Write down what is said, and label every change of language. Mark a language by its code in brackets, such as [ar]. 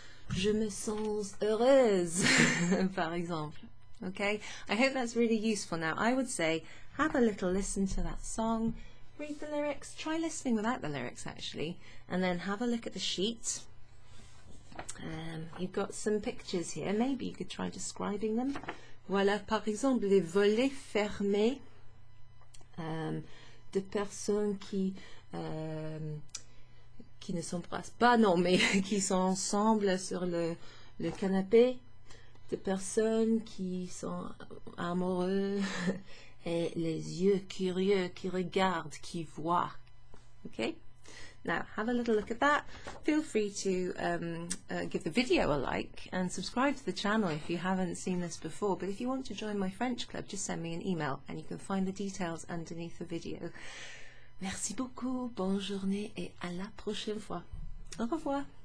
[fr] Je me sens heureuse, par exemple. [en] Okay, I hope that's really useful. Now, I would say have a little listen to that song, read the lyrics, try listening without the lyrics actually, and then have a look at the sheet. You've got some pictures here, maybe you could try describing them. [fr] Voilà, par exemple, les volets fermés de personnes qui ne s'embrassent pas, non, mais qui sont ensemble sur le canapé, de personnes qui sont amoureux et les yeux curieux qui regardent, qui voient. [en] Okay? Now, have a little look at that. Feel free to give the video a like and subscribe to the channel if you haven't seen this before. But if you want to join my French club, just send me an email and you can find the details underneath the video. [fr] Merci beaucoup, bonne journée et à la prochaine fois. Au revoir.